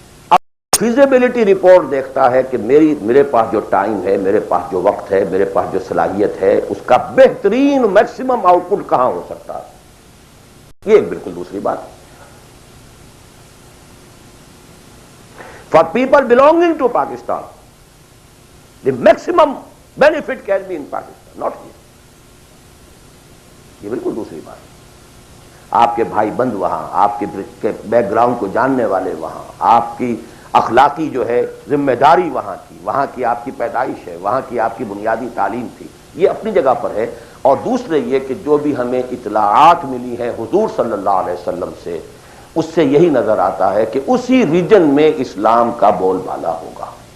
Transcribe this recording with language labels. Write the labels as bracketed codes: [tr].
[ur] اب feasibility report دیکھتا ہے کہ میرے پاس جو ٹائم ہے، میرے پاس جو وقت ہے، میرے پاس جو صلاحیت ہے، اس کا بہترین میکسیمم آؤٹ پٹ کہاں ہو سکتا ہے. یہ ایک بالکل دوسری بات ہے. [en] For people belonging to Pakistan, the maximum benefit can be in Pakistan, not here. [ur] یہ بالکل دوسری بات ہے. آپ کے بھائی بند وہاں، آپ کے بیک گراؤنڈ کو جاننے والے وہاں، آپ کی اخلاقی جو ہے ذمہ داری وہاں کی آپ کی پیدائش ہے، وہاں کی آپ کی بنیادی تعلیم تھی، یہ اپنی جگہ پر ہے. اور دوسرے یہ کہ جو بھی ہمیں اطلاعات ملی ہیں حضور صلی اللہ علیہ وسلم سے، اس سے یہی نظر آتا ہے کہ اسی ریجن میں اسلام کا بول بالا ہوگا.